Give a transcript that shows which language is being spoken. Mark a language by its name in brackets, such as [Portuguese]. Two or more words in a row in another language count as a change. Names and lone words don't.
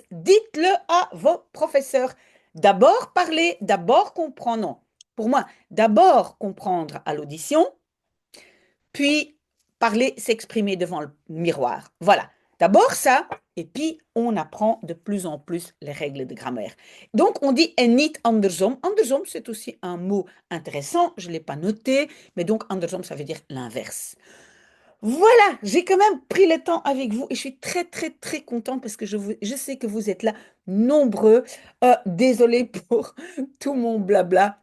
[French] Dites-le à vos professeurs. D'abord parler, d'abord comprendre. Non, pour moi, d'abord comprendre à l'audition, puis parler, s'exprimer devant le miroir. Voilà. D'abord ça, et puis on apprend de plus en plus les règles de grammaire. Donc on dit [Dutch] en niet andersom. [French] Andersom, c'est aussi un mot intéressant, je ne l'ai pas noté, mais donc andersom, ça veut dire l'inverse. Voilà, j'ai quand même pris le temps avec vous et je suis très, très, très contente parce que je sais que vous êtes là nombreux. Désolée pour tout mon blabla.